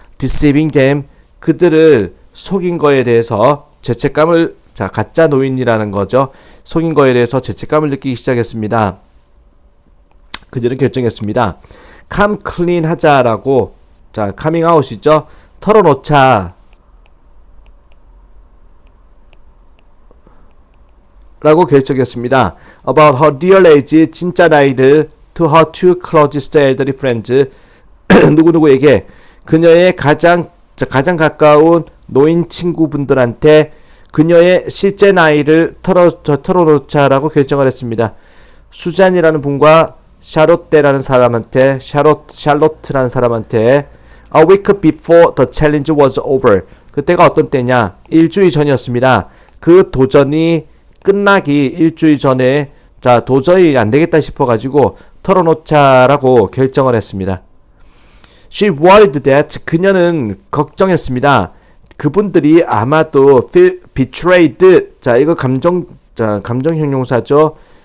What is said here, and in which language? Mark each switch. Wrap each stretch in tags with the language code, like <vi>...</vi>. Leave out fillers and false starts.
<en>Deceiving them.</en> <ko>그들을 속인 거에 대해서 죄책감을, 자, 가짜 노인이라는 거죠. 속인 거에 대해서 죄책감을 느끼기 시작했습니다. 그들은 결정했습니다.</ko> <en>come clean</en> <ko>하자라고, 자,</ko> <en>coming out</en> <ko>이죠. 털어놓자 라고 결정했습니다.</ko> <en>About her real age.</en> <ko>진짜 나이를</ko> <en>to her two closest elderly friends.</en> <ko>누구누구에게, 그녀의 가장 가까운 노인 친구분들한테 그녀의 실제 나이를 털어놓자라고 결정을 했습니다. 수잔이라는 분과 샤롯데라는 사람한테, 샬롯트라는 사람한테</ko> <en>a week before the challenge was over.</en> <ko>그때가 어떤 때냐? 일주일 전이었습니다. 그 도전이 끝나기 일주일 전에, 자, 도저히 안 되겠다 싶어가지고 털어놓자라고 결정을 했습니다.</ko> <en>She worried that.</en> <ko>그녀는 걱정했습니다. 그분들이 아마도</ko> <en>feel betrayed.</en> <ko>자, 이거 감정 형용사죠.</ko>